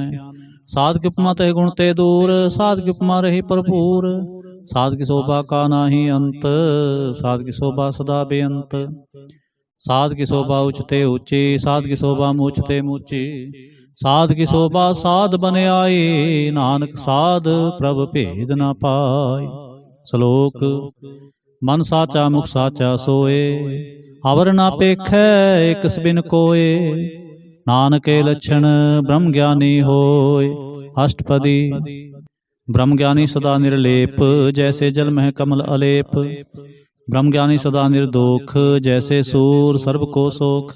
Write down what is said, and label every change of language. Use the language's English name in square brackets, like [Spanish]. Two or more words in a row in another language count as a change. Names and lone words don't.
[Punjabi] ਸਾਧ ਕੀ ਉਪਮਾ ਤੇ ਗੁਣ ਤੇ ਦੂਰ, ਸਾਧ ਕੀ ਉਪਮਾ ਰਹੀ ਭਰਪੂਰ। ਸਾਧ ਕੀ ਸੋਭਾ ਕਾ ਨਾਹੀ ਅੰਤ, ਸਾਧ ਕੀ ਸੋਭਾ ਸਦਾ ਬੇਅੰਤ। ਸਾਧ ਕੀ ਸੋਭਾ ਉਚਤੇ ਊਂਚੀ, ਸਾਧ ਕੀ ਸੋਭਾ ਮੂਚਤੇ ਮੂਚੀ। ਸਾਧ ਕੀ ਸੋਭਾ ਸਾਧ ਬਨ ਆਈ, ਨਾਨਕ ਸਾਧ ਪ੍ਰਭ ਭੇਦ ਨ ਪਾਈ। ਸਲੋਕ। ਮਨ ਸਾਚਾ ਮੁਖ ਸਾਚਾ ਸੋਏ, ਅਵਰ ਨਾ ਪੇਖੈ ਏਕ ਬਿਨ ਕੋਏ। ਨਾਨਕੇ ਲਛਣ ਬ੍ਰਹਮ ਗਿਆਨੀ ਹੋਇ। अष्टपदी। ਬ੍ਰਹਮ ਗਿਆਨੀ ਸਦਾ ਨਿਰਲੇਪ, ਜੈਸੇ ਜਲ ਮੇਂ ਕਮਲ ਅਲੇਪ। ਬ੍ਰਹਮ ਗਿਆਨੀ ਸਦਾ ਨਿਰਦੋਖ, ਜੈਸੇ ਸੂਰ ਸਰਬ ਕੋ ਸੋਖ।